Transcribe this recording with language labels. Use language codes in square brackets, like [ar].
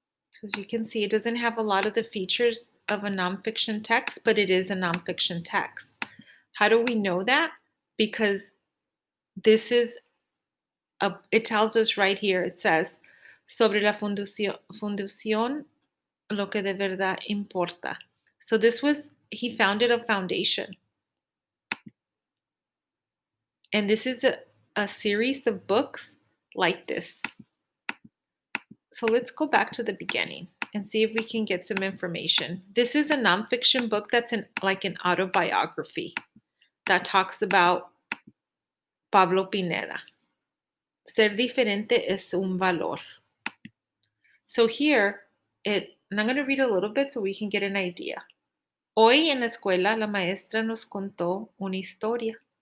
[en] So as you can see, it doesn't have a lot of the features of a nonfiction text, but it is a nonfiction text. How do we know that? Because this is it tells us right here. It says, [es] sobre la fundación, lo que de verdad importa. [en] So he founded a foundation. And this is a series of books like this. So let's go back to the beginning and see if we can get some information. This is a nonfiction book that's like an autobiography that talks about Pablo Pineda. [es] Ser diferente es un valor. [en] So here, and I'm going to read a little bit so we can get an idea. [es] Hoy en la escuela la maestra nos contó una historia.